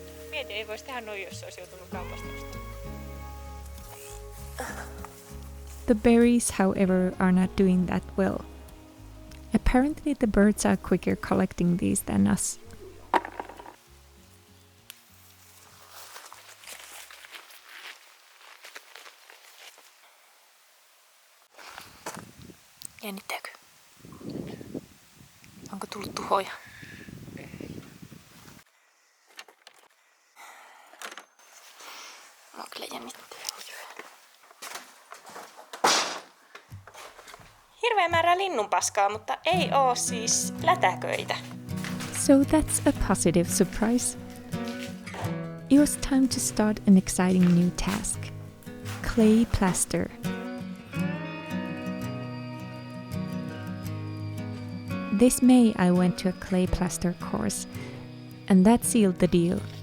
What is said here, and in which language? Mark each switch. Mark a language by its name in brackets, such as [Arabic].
[Finnish] Mieti, ei voisi tehdä noin, jos olisi joutunut kaupasta ostamaan. [English] The berries, however, are not doing that well. Apparently the birds are quicker collecting these than us. [Finnish] Jännittääkö? Onko tullut tuhoja? Mua kyllä jännittää. Hirveä määrä linnunpaskaa, mutta ei oo siis lätäköitä. [English] So that's a positive surprise. It was time to start an exciting new task. Clay plaster. This May I went to a clay plaster course, and that sealed the deal.